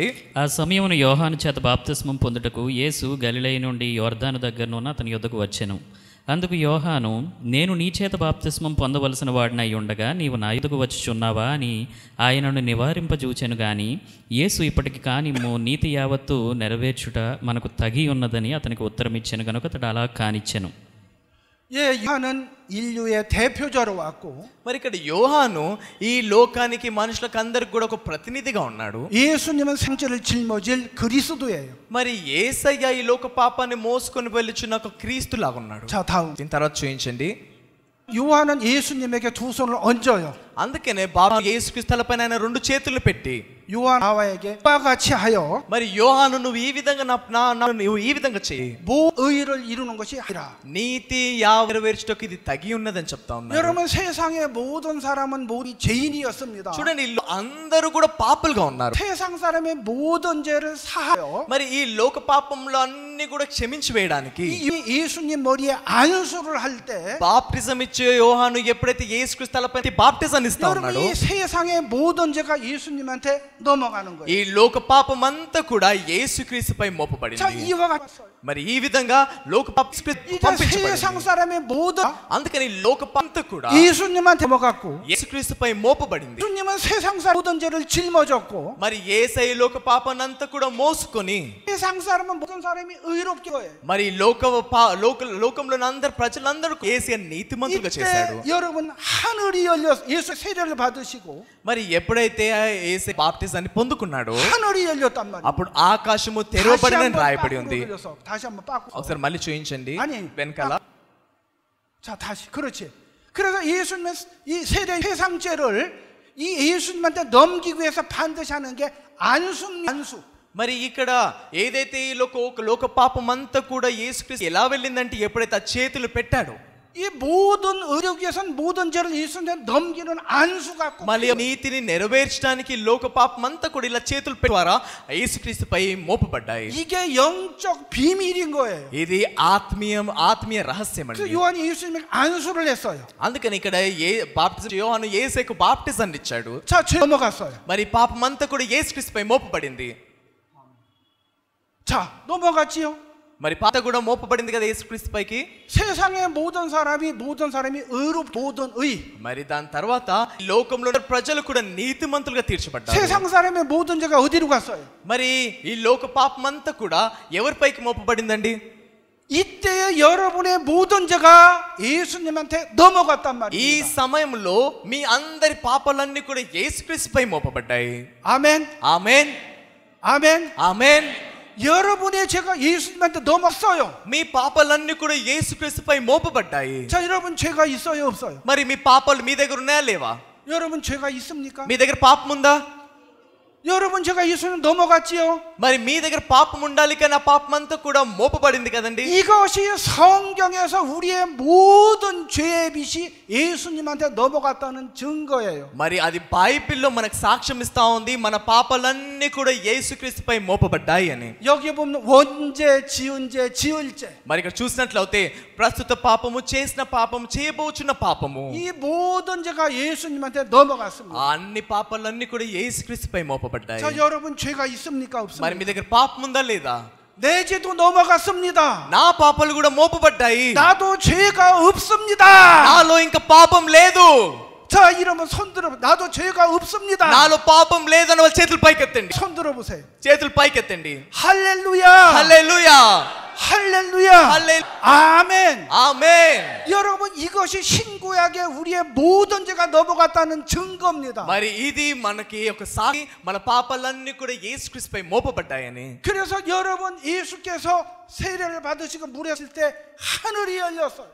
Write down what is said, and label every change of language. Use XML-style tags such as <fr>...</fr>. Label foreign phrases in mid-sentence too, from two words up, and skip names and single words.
<te>ఆ సమయమున యోహాను చేత బాప్తిస్మం పొందుటకు యేసు గలిలయ నుండి యోర్దాను దగ్గరనున్న అతని యొద్దకు వచ్చెను. అందుకు యోహాను, నేను నీ చేత బాప్తిస్మం పొందవలసిన వాడినై ఉండగా నీవు నా యొద్దకు వచ్చుచున్నావా అని ఆయనను నివారింపజూచెను. గాని యేసు ఇప్పటికి కానిమ్ము, నీతి యావత్తు నెరవేర్చుట మనకు తగి ఉన్నదని అతనికి ఉత్తరం ఇచ్చెను గనుక అతడు అలా కానిచ్చెను.</te> <ko>예, 요한은 인류의 대표자로 왔고</ko> <te>మరి ఇక్కడ యోహాను ఈ లోకానికి మనుషులకు అందరికి కూడా ఒక ప్రతినిధిగా ఉన్నాడు.</te> <ko>예수님은 생체를 짊어질 그리스도예요.</ko> <te>మరి యేసయ్య ఈ లోక పాపాన్ని మోసుకొని వెళ్ళుచున్న ఒక క్రీస్తు లాగా ఉన్నాడు.</te> <ko>자, 다음.</ko> <te>దీని తర్వాత చూయించండి.</te> <ko>요한은 예수님에게 두 손을 얹어요.</ko> <te>అందుకనే యేసుక్రీస్తు తలపైన ఆయన 2 చేతులు పెట్టి</te> <ko>요한 나와에게 이와 같이 하여</ko> <te>మరి యోహాను నువ్వు ఈ విధంగా నువ్వు ఈ విధంగా చెయ్యి,</te> <ko>모의를 이루는 것이 아니라.</ko> <te>నీతి యావ నెరవేర్చుటకు ఇది తగి ఉన్నదని చెప్తా ఉన్నారు.</te> <ko>여러분, 세상의 모든 사람은 모두 죄인이었습니다.</ko> <te>చూడండి, అందరూ కూడా పాపులుగా ఉన్నారు.</te> <ko>세상 사람의 모든 죄를 사하여</ko> <te>మరి ఈ లోక పాపంలో అన్ని కూడా క్షమించి వేయడానికి</te> <ko>예수님 머리에 안수를 할 때</ko> <te>బాప్టిజం ఇచ్చే యోహాను ఎప్పుడైతే యేసుక్రీస్తు తలపై బాప్టిజం ఇస్తా ఉన్నాడు,</te> <ko>여러분, 이 세상의 모든 죄가 예수님한테 넘어가는</ko> <te>ఈ</te> <ko>거예요.</ko> <te>లోక పాపం అంతా కూడా యేసుక్రీస్తుపై</te> <ko>자,</ko> <te>మోపబడింది.</te> <ko>이와 같이</ko> <te>మరి ఈ విధంగా లోక పాపం</te> <ko>이제 세상 사람의 모든</ko> <te>అందుకని లోక పాపం కూడా</te> <ko>예수님한테 넘어갔고</ko> <te>యేసుక్రీస్తుపై మోపబడింది.</te> <ko>예수님은 세상 사람 모든 죄를 짊어졌고</ko> <te>మరి యేసయ్య లోక పాపాన్ని అంతా కూడా మోసుకొని</te> <ko>세상 사람은 모든 사람이 의롭게 거예요.</ko> <te>మరి లోకంలోని అందరు ప్రజలందరూ యేసయ్య నీతిమంతులుగా చేశాడు.</te> <ko>이때 여러분, 하늘이 열려서 예수 세례를 받으시고</ko> <te>మరి ఎప్పుడైతే యేసయ్య బాప్టిజాన్ని పొందుకున్నాడో</te> <ko>하늘이 열렸단 말이에요.</ko> <te>అప్పుడు ఆకాశము తెరవబడినని రాయబడి ఉంది.</te> <ko>다시 한번 빠꾸.</ko> <te>ఒకసారి మళ్ళీ చూయించండి</te> <ko>아니,</ko> <te>వెనకాల.</te> <ko>자, 다시. 그렇지. 그래서 예수님은 이 세대 세상죄를 이 예수님한테 넘기기 위해서 반드시 하는 게 안수.</ko> <te>మరి ఇక్కడ ఏదైతే ఈ లోక పాపం అంతా కూడా యేసుక్రీస్తు ఎలా వెళ్ళిందంటే ఎప్పుడైతే ఆ చేతులు పెట్టాడో</te> <ko>이 이 모든 의를 위해서는 모든 죄를 예수님한테 넘기는 안수가 꼭</ko> <te>మళ్ళీ నీతిని నెరవేర్చడానికి లోక పాపం అంతా కూడా ఇలా చేతుల ద్వారా యేసుక్రీస్తుపై మోపబడ్డాయి.</te> <ko>이게 영적 비밀인 거예요.</ko> <te>ఇది ఆత్మీయ రహస్యం</te> <ko>그래서</ko> <te>అండి.</te> <ko>요한이 예수님에게 안수를 했어요.</ko> <te>అందుకని ఇక్కడ యోహాను యేసుకు బాప్టిజం ఇచ్చాడు.</te> <ko>자, 죄 넘어갔어요.</ko> <te>మరి పాపం అంతా కూడా యేసుక్రీస్తుపై మోపబడింది.</te> <ko>자, 넘어갔지요.</ko> <te>మరి పాత కూడా మోపబడింది కదా యేసుక్రీస్తుపైకి.</te> <ko>세상의 모든 사람이 의로 모든 의.</ko> <te>మరి దాని తర్వాత లోకంలో ఉన్న ప్రజలు కూడా నీతిమంతులుగా తీర్చబడ్డారు.</te> <ko>세상 사람의 모든 죄가 어디로 갔어요?</ko> <te>మరి ఈ లోక పాపం అంతా కూడా ఎవరిపైకి మోపబడిందండి?</te> <ko>이때에 여러분의 모든 죄가 예수님한테 넘어갔단</ko> <te>ఈ</te> <ko>말이에요.</ko> <te>సమయంలో మీ అందరి పాపాలన్నీ కూడా యేసుక్రీస్తుపై మోపబడ్డాయి.</te> <ko>아멘.</ko> <te>ఆమేన్,</te> <ko>아멘.</ko> <te>ఆమేన్.</te> <ko>여러분의 죄가 예수님한테 넘었어요.</ko> <te>మీ పాపాలన్నీ కూడా యేసుక్రీస్తుపై మోపబడ్డాయి.</te> <ko>자, 여러분 죄가 있어요, 없어요?</ko> <te>మరి మీ పాపాలు మీ దగ్గర ఉన్నాయా లేవా?</te> <ko>여러분 죄가 있습니까?</ko> <te>మీ దగ్గర పాపం ఉందా?</te> <ko>여러분 죄가 예수님 넘어갔지요.</ko> <te>మరి మీ దగ్గర పాపం ఉండాలి, కానీ ఆ పాపం అంతా కూడా మోపబడింది కదండి.</te> <ko>이것이 성경에서 우리의 모든 죄의 빚이 예수님한테 넘어갔다는 증거예요.</ko> <te>మరి అది బైబిల్లో మనకు సాక్ష్యం ఇస్తా ఉంది, మన పాపాలన్నీ కూడా యేసుక్రీస్తుపై మోపబడ్డాయి అని.</te> <ko>여기 보면 원죄, 지은 죄, 지을 죄.</ko> <te>మరి ఇక్కడ చూసినట్లయితే ప్రస్తుత పాపము, చేసిన పాపము, చేయబోచున్న పాపము,</te> <ko>이 모든 죄가 예수님한테 넘어갔습니다.</ko> <te>ఆ అన్ని పాపాలన్నీ కూడా యేసుక్రీస్తుపై మోపబడ్డాయి.</te> <ko>자, 여러분 죄가 있습니까,</ko> <te>మరి</te> <ko>없습니까?</ko> <te>మీ దగ్గర పాపం ఉందా లేదా?</te> <ko>내 죄도 넘어갔습니다.</ko> <te>నా పాపాలు కూడా మోపబడ్డాయి.</te> <ko>나도 죄가 없습니다.</ko> <te>నాలో ఇంకా పాపం లేదు.</te> <ko>자, 이러면 손 들어. 나도 죄가 없습니다.</ko> <te>నాలో పాపం లేదని వాళ్ళు చేతులు పైకెత్తండి.</te> <ko>손 들어 보세요.</ko> <te>చేతులు పైకెత్తండి.</te> <ko>할렐루야.</ko> <te>హల్లెలూయా,</te> <ko>할렐루야. 할렐- 아멘.</ko> <te>ఆమేన్.</te> <ko>여러분, 이것이 신구약에 우리의 모든 죄가 넘어갔다는 증거입니다.</ko> <te>మరి ఇది మనకి ఒక సాక్షి, మన పాపాలన్నీ కూడా యేసుక్రీస్తుపై మోపబడ్డాయని.</te> <ko>그래서 여러분, 예수께서 세례를 받으시고 물에 있을 때 하늘이 열렸어요.</ko>